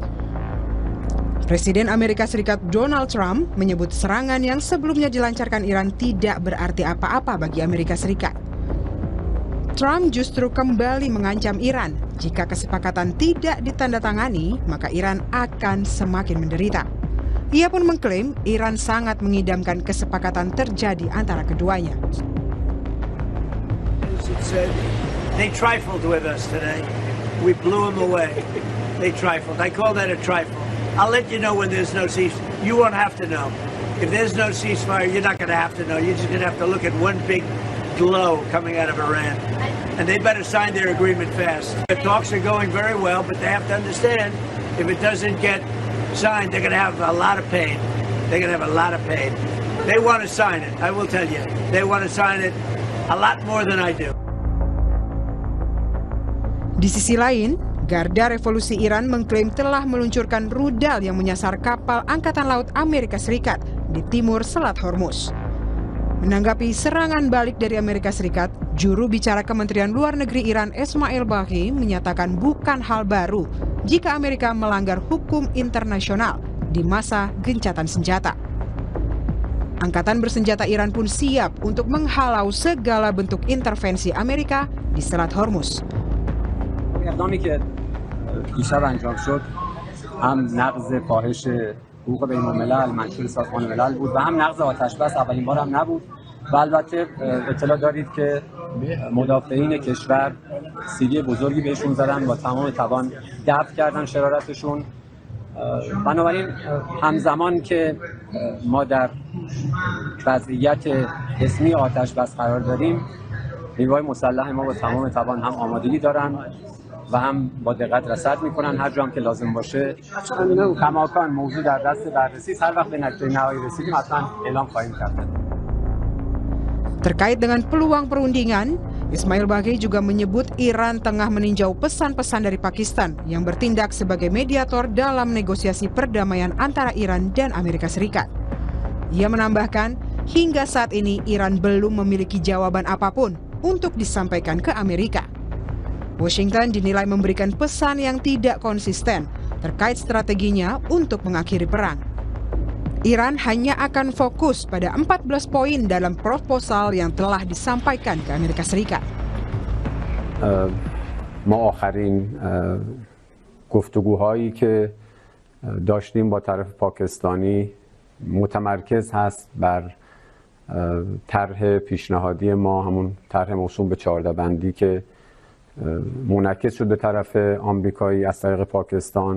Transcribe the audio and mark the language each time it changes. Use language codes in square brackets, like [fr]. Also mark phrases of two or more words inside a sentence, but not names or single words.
[id] Presiden Amerika Serikat Donald Trump menyebut serangan yang sebelumnya dilancarkan Iran tidak berarti apa-apa bagi Amerika Serikat. Trump justru kembali mengancam Iran, jika kesepakatan tidak ditandatangani, maka Iran akan semakin menderita. Ia pun mengklaim Iran sangat mengidamkan kesepakatan terjadi antara keduanya. [en] They trifled with us today. We blew them away. They trifled. I call that a trifle. I'll let you know when there's no ceasefire. You won't have to know. If there's no ceasefire, you're not going to have to know. You're just going to have to look at one big glow coming out of Iran. And they better sign their agreement fast. The talks are going very well, but they have to understand if it doesn't get signed, they're going to have a lot of pain. They're going to have a lot of pain. They want to sign it, I will tell you. They want to sign it a lot more than I do. [id] Di sisi lain, Garda Revolusi Iran mengklaim telah meluncurkan rudal yang menyasar kapal Angkatan Laut Amerika Serikat di timur Selat Hormuz. Menanggapi serangan balik dari Amerika Serikat, juru bicara Kementerian Luar Negeri Iran Ismail Baghaei menyatakan bukan hal baru jika Amerika melanggar hukum internasional di masa gencatan senjata. Angkatan bersenjata Iran pun siap untuk menghalau segala bentuk intervensi Amerika di Selat Hormuz. [fa] اقدامی که دیشب انجام شد هم نقض کاهش حقوق بین الملل منشور سازمان ملل بود و هم نقض آتشبس اولین بار هم نبود و البته اطلاع دارید که مدافعین کشور سیلی بزرگی بهشون زدن با تمام توان دفع کردن شرارتشون. بنابراین همزمان که ما در وضعیت اسمی آتشبس قرار داریم نیروهای مسلح ما با تمام توان هم آمادگی دارن و هم با دقت رصد میکنن هر جا هم که لازم باشه. کماکان موضوع در دست بررسی است. هر وقت به نتیجه نهایی رسیدیم حتما اعلام خواهیم کرد. [id] Terkait dengan peluang perundingan, Ismail Baghaei juga menyebut Iran tengah meninjau pesan-pesan dari Pakistan yang bertindak sebagai mediator dalam negosiasi perdamaian antara Iran dan Amerika Serikat. Ia menambahkan, hingga saat ini Iran belum memiliki jawaban apapun untuk disampaikan ke Amerika. Washington dinilai memberikan pesan yang tidak konsisten terkait strateginya untuk mengakhiri perang. Iran hanya akan fokus pada 14 poin dalam proposal yang telah disampaikan ke Amerika Serikat. [fa] ما آخرین گفتگوهایی که داشتیم با طرف پاکستانی متمرکز هست بر طرح پیشنهادی ما، همون طرح موسوم به 14 بندی که منعکس شد به طرف آمریکایی از طریق پاکستان.